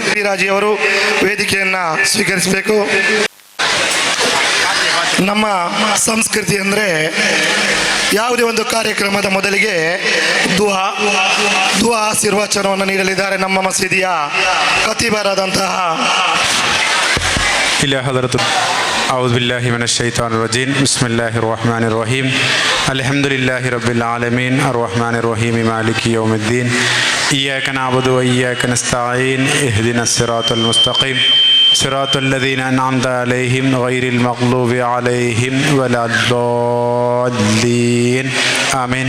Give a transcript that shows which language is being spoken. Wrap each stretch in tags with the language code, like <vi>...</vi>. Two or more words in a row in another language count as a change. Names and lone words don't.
<kn>ರಾಜಿ ಅವರು ವೇದಿಕೆಯನ್ನು ಸ್ವೀಕರಿಸಬೇಕು. ನಮ್ಮ ಸಂಸ್ಕೃತಿ ಅಂದರೆ ಯಾವುದೇ ಒಂದು ಕಾರ್ಯಕ್ರಮದ ಮೊದಲಿಗೆ ದುಆ ಆಶೀರ್ವಚನವನ್ನು ನೀಡಲಿದ್ದಾರೆ ನಮ್ಮ ಮಸೀದಿಯ ಖತೀಬರಾದಂತಹ</kn> <ar>إلى حضرة أعوذ بالله من الشيطان الرجيم بسم الله الرحمن الرحيم الحمد لله رب العالمين الرحمن الرحيم مالك يوم الدين إياك نعبد وإياك نستعين اهدنا الصراط المستقيم صراط الذين أنعمت عليهم غير المغضوب عليهم ولا الضالين آمين.</ar>